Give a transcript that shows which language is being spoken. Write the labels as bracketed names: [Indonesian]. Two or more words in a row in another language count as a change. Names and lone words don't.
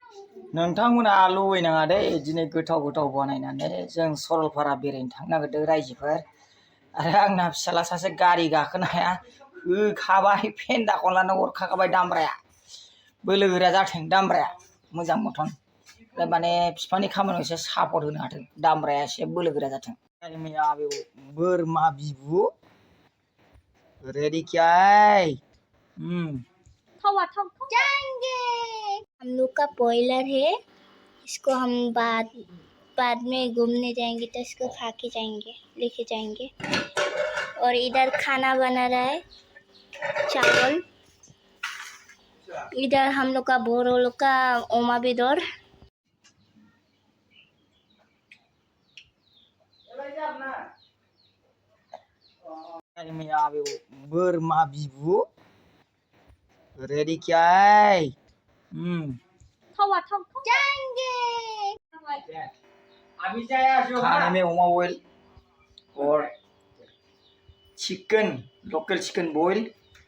[Bodo] नोंथांमोना लुबैनाङा दे दिनै गोथाव गोथाव बानायनानै जों सरलपारा बेरायनो थांनो नागिरदों रायजोफोर आरो आंना फिसाला सासे गारि गाखोनो हाया होखाबाय फेन्दाखौनो लाना हरखाबाय दामब्राया बोलो गोरा जाथों दामब्राया मोजां मथन माने बिफानि खामानियाव एसे सापर्ट होनो हाथों दामब्राया एसे बोलो गोरा जाथों मैया बोरमा बिबु [Hindi] रेडी क्या है जाएंगे हम लोग का बॉयलर है इसको हम बाद में घूमने जाएंगे तो इसको खा के जाएंगे लेके जाएंगे और इधर खाना बना रहा है चावल इधर हम लोग का बोरो लोग का [Bodo] ओमा बेदर मैया बोरमा बिबु [Hindi] रेडी क्या है जाएंगे खाने में ओमा ऑयल और चिकन लोकल चिकन बॉयल